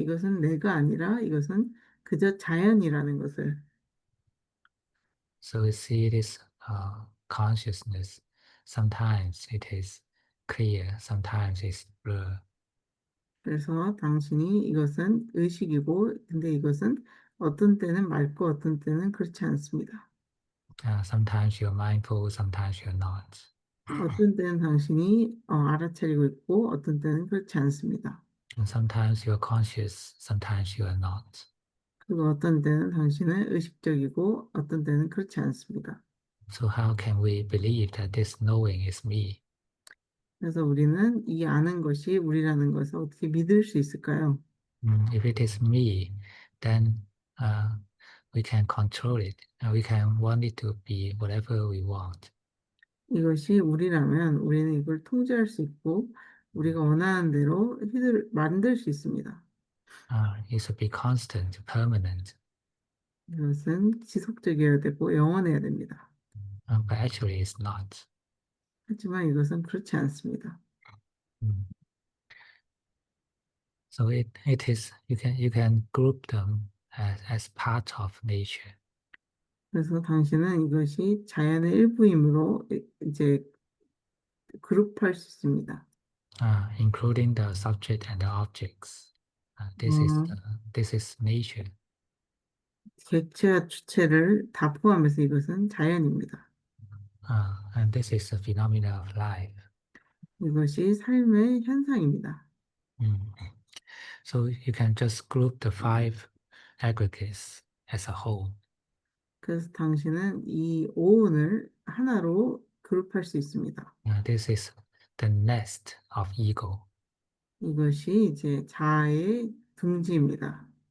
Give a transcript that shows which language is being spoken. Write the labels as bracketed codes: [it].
[ko] 이것은 내가 아니라 이것은 그저 자연이라는 것을. [en] So you see this consciousness, sometimes it is clear, sometimes it's blur. [ko] 그래서 당신이 이것은 의식이고, 근데 이것은 어떤 때는 맑고 어떤 때는 그렇지 않습니다. [en] Sometimes you're mindful, sometimes you're not. [ko] 어떤 때는 당신이 알아차리고 있고, 어떤 때는 그렇지 않습니다. [en] And sometimes you're conscious, sometimes you are not. [ko] 그리고 어떤 때는 당신은 의식적이고, 어떤 때는 그렇지 않습니다. [en] So how can we believe that this knowing is me? [ko] 그래서 우리는 이 아는 것이 우리라는 것을 어떻게 믿을 수 있을까요? [en] If it is me, then we can control it. We can want it to be whatever we want. [ko] 이것이 우리라면 우리는 이걸 통제할 수 있고, 우리가 원하는 대로 만들 수 있습니다. [en] It should be constant, permanent. [ko] 이것은 지속적이어야 되고 영원해야 됩니다. [en] But actually it's not. [ko] 하지만 이것은 그렇지 않습니다. Mm. [en] So it is you can group them as part of nature. [ko] 그래서 당신은 이것이 자연의 일부이므로 이제 그룹할 수 있습니다. [en] Including the subject and the objects. 어, This is nature. [ko] 객체와 주체를 다 포함해서 이것은 자연입니다. [en] And this is a phenomena of life. [ko] 이것이 삶의 현상입니다. Mm. [en] So you can just group the five aggregates as a whole. [ko] 그래서 당신은 이 오운을 하나로 그룹할 수 있습니다. [en] This is the nest of ego. [ko] 이것이 이제 자아의 둥지입니다.